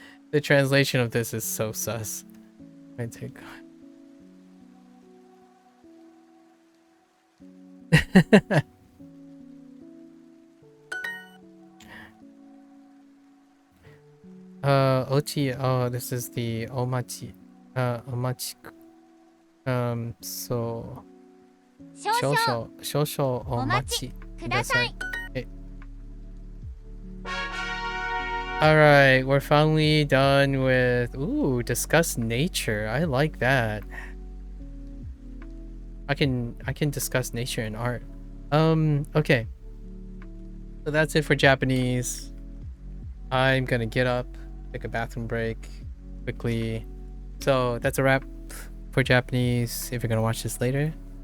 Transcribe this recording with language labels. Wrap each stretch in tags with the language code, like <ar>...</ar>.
<en>The translation of this is so sus. I take Ochi, oh, this is the omachi.</en> <ja>Omachi. So 少々お待ちください。</ja> <en>Alright, we're finally done with discuss nature. I like that. I can discuss nature and art. Okay. So that's it for Japanese. I'm gonna get up, take a bathroom break quickly. So that's a wrap for Japanese. If you're gonna watch this later,</en>